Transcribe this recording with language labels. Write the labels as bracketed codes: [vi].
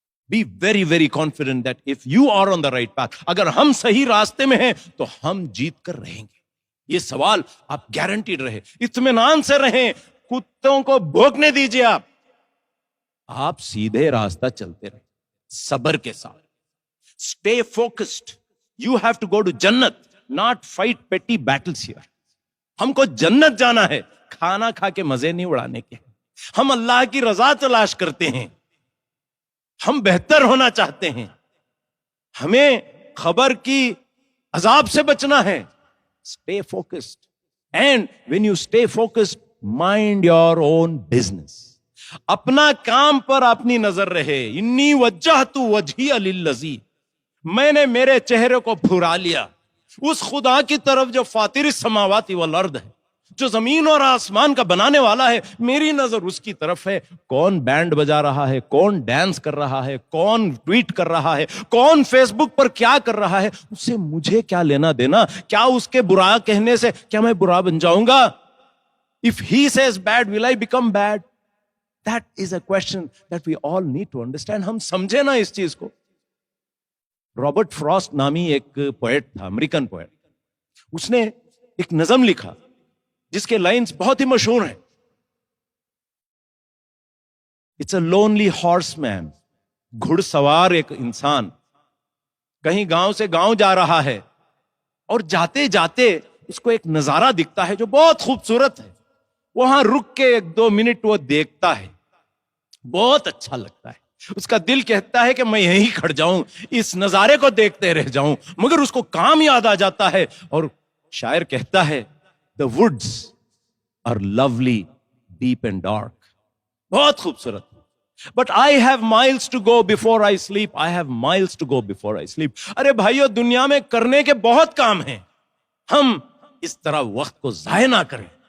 [en] Be very, very confident that if you are on the right path, [ur] اگر ہم صحیح راستے میں ہیں تو ہم جیت کر رہیں گے. یہ سوال آپ گارنٹیڈ رہے, اطمینان سے رہیں, کتوں کو بھوکنے دیجیے, آپ سیدھے راستہ چلتے رہیں صبر کے ساتھ. [en] Stay focused. You have to go to jannat, not fight petty battles here. [ur] ہم کو جنت جانا ہے, کھانا کھا کے مزے نہیں اڑانے کے. ہم اللہ کی رضا تلاش کرتے ہیں, ہم بہتر ہونا چاہتے ہیں, ہمیں خبر کی عذاب سے بچنا ہے. [en] Stay focused. And when you stay focused, mind your own business. [ur] اپنا کام پر اپنی نظر رہے. [ar] انی وجہت وجہی للذی, [ur] میں نے میرے چہرے کو پھرا لیا اس خدا کی طرف جو [ar] فاطر السماوات والارض [ur] ہے, جو زمین اور آسمان کا بنانے والا ہے. میری نظر اس کی طرف ہے. کون بینڈ بجا رہا ہے, کون ڈانس کر رہا ہے, کون ٹویٹ کر رہا ہے, کون فیس بک پر کیا کر رہا ہے, اس سے مجھے کیا لینا دینا؟ کیا اس کے برا کہنے سے کیا میں برا بن جاؤں گا؟ [en] If he says bad, will I become bad? That is a question that we all need to understand. [ur] ہم سمجھے نا اس چیز کو. رابرٹ فراسٹ نامی ایک پوئٹ تھا, امریکن پوئٹ. اس نے ایک نظم لکھا جس کے لائنز بہت ہی مشہور ہیں. [en] it's a lonely horseman, [ur] گھڑ سوار ایک انسان کہیں گاؤں سے گاؤں جا رہا ہے, اور جاتے جاتے اس کو ایک نظارہ دکھتا ہے جو بہت خوبصورت ہے. وہاں رک کے 1-2 منٹ وہ دیکھتا ہے, بہت اچھا لگتا ہے. اس کا دل کہتا ہے کہ میں یہیں کھڑ جاؤں, اس نظارے کو دیکھتے رہ جاؤں, مگر اس کو کام یاد آ جاتا ہے. اور شاعر کہتا ہے, [en] The woods are lovely, deep and dark. [ur] بہت خوبصورت. [en] But I have miles to go before I sleep. I have miles to go before I sleep. [ur] ارے بھائیو, دنیا میں کرنے کے بہت کام ہیں, ہم اس طرح وقت کو ضائع نہ کریں.